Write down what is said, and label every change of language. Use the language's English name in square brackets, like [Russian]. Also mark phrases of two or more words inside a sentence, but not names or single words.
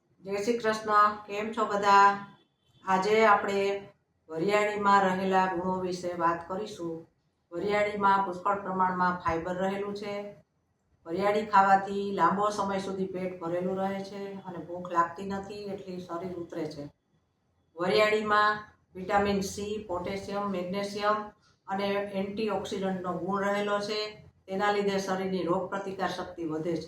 [Gujarati] જય શ્રી કૃષ્ણ। કેમ છો બધા? આજે આપણે વરિયાળીમાં રહેલા ગુણો વિશે વાત કરીશું। વરિયાળીમાં પુષ્કળ પ્રમાણમાં ફાઇબર રહેલું છે। वरियाળી ખાવાથી લાંબો સમય સુધી પેટ ભરેલું રહે છે અને ભૂખ લાગતી નથી, એટલે શરીર ઉતરે છે। વરિયાળીમાં વિટામિન સી, પોટેશિયમ, મેગ્નેશિયમ અને એન્ટીઓક્સિડન્ટનો ગુણ રહેલો છે। તેના લીધે શરીરની રોગ પ્રતિકાર શક્તિ વધે છે।